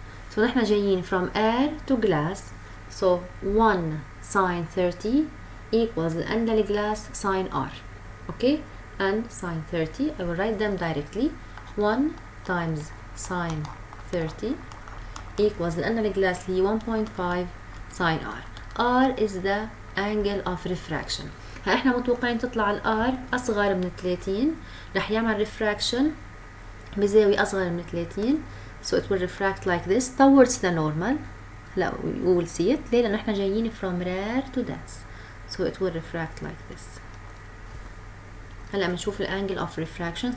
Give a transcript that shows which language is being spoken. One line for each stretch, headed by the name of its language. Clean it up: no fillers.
English: So
Arabic: نحن جايين
English: from air to glass. So 1 sine 30 equals the end of the glass sine R. Okay, and sine 30, I will write them directly. 1 times sine 30 equals the end of the glass اللي 1.5 sine R. R is the angle of refraction.
Arabic: احنا متوقعين تطلع ال R أصغر من 30، رح يعمل refraction بزاوية أصغر من 30.
English: So it will refract like this towards the normal. لا, we will see it.
Arabic: ليه؟ لأن احنا جايين
English: from rare to dense. So it will refract like this.
Arabic: هلا بنشوف ال
English: angle of refraction.